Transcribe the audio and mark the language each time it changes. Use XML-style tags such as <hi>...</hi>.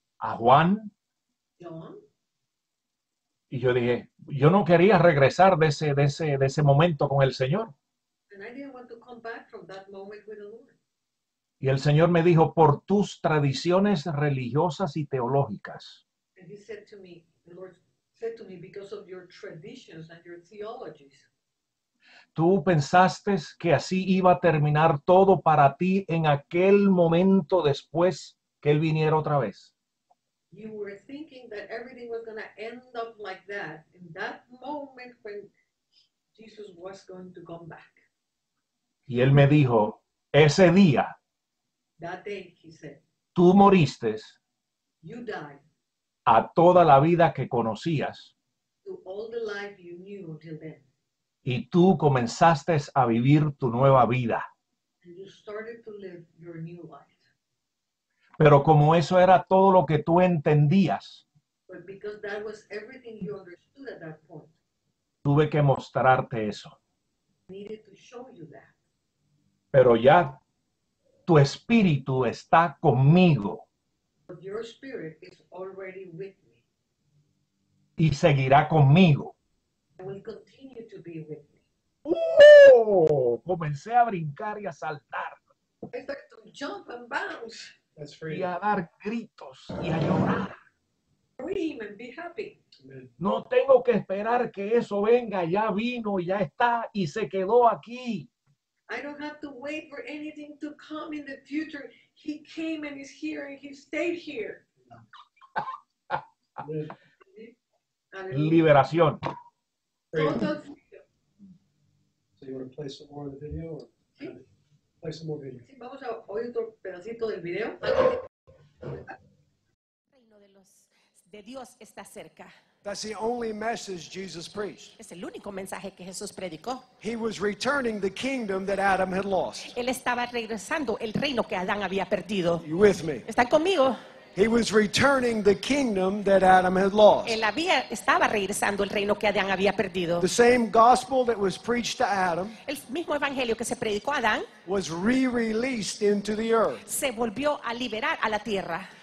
<es>a Juan,</es> <en>John,</en> <es>y yo dije, yo no quería regresar de ese momento con el Señor.</es> <en>and I didn't want to come back from that moment with the Lord.</en> <es>Y el Señor me dijo, por tus tradiciones religiosas y teológicas,</es> <en>And he said to me, the Lord said to me, because of your traditions and your theologies,</en> <es>tú pensaste que así iba a terminar todo para ti en aquel momento después que Él viniera otra vez.</es> <en>you were thinking that everything was going to end up like that in that moment when Jesus was going to come back.</en> <es>Y Él me dijo, ese día</es> <en>That day, he said,</en> <es>tú moriste</es> <en>you died</en> <es>a toda la vida que conocías</es> <en>to all the life you knew until then.</en> <es>y tú comenzaste a vivir tu nueva vida.</es> <en>And you started to live your new life.</en> <es>Pero como eso era todo lo que tú entendías,</es> <en>But because that was everything you understood at that point,</en> <es>tuve que mostrarte eso.</es> <en>I needed to show you that.</en> <es>Pero ya tu espíritu está conmigo</es> <en>But your spirit is already with me</en> <es>y seguirá conmigo.</es> <en>and will continue to be with me.</en> <es>Comencé a brincar y a saltar</es> <en>I started to jump and bounce, That's</en> <es>y</es> <en>free.</en> <es>a dar gritos y a llorar.</es> <en>scream and be happy. Amen.</en> <es>No tengo que esperar que eso venga, ya vino, ya está y se quedó aquí.</es> <en>I don't have to wait for anything to come in the future. He came and is here and he stayed here. Amen. Hallelujah.</en> <es>Liberación.</es> <en>Total freedom. So you want to play some more of the video? Or</en> <es>Sí.</es> <en>play some more video.</en> <es>Sí, vamos a oír otro pedacito del video. El reino de Dios está cerca.</es> <en>That's the only message Jesus preached.</en> <es>Es el único mensaje que Jesús predicó.</es> <en>He was returning the kingdom that Adam had lost.</en> <es>Él estaba regresando el reino que Adán había perdido.</es> <en>You with me?</en> <es>¿Están conmigo?</es> <en>He was returning the kingdom that Adam had lost.</en> <es>Él estaba regresando el reino que Adán había perdido.</es> <en>The same gospel that was preached to Adam</en> <es>El mismo evangelio que se predicó a Adán</es> <en>was re-released into the earth.</en> <es>se volvió a liberar a la tierra.</es>